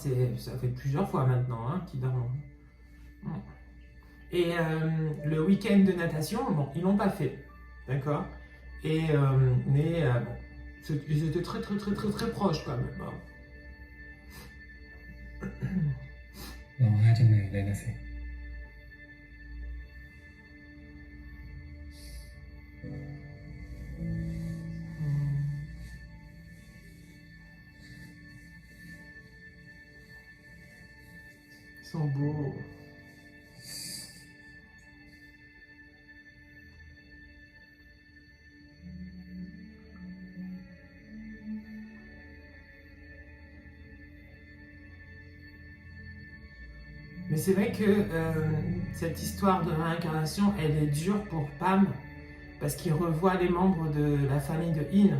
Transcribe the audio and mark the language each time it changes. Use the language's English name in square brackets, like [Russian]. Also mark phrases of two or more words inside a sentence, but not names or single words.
[French] Ça fait plusieurs fois maintenant hein, qu'ils dorment. Et le week-end de natation, bon, ils l'ont pas fait, d'accord. Et mais bon, ils étaient très proches quand même. Hein. [Thai] ร้องไห้จนเหนื่อยเลยนะสิ [French] Ils sont beaux. Mais c'est vrai que cette histoire de réincarnation, elle est dure pour Pam, parce qu'il revoit les membres de la famille de In.